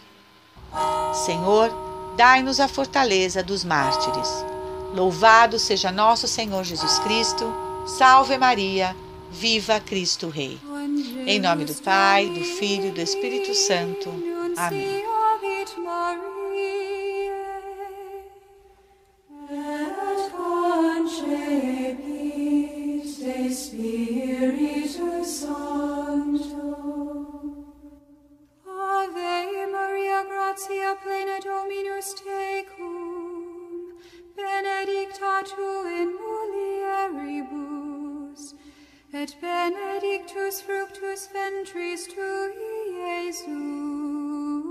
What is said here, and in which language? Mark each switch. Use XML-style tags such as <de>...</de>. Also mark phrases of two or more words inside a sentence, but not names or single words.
<pt>Senhor, dai-nos a fortaleza dos mártires. Louvado seja nosso Senhor Jesus Cristo. Salve Maria, viva Cristo Rei. Em nome do Pai, do Filho e do Espírito Santo. Amém.</pt> <la>Ave Maria, gratia plena Dominus tecum, benedicta tu in mulieribus, et benedictus fructus ventris tui, Iesus.</la>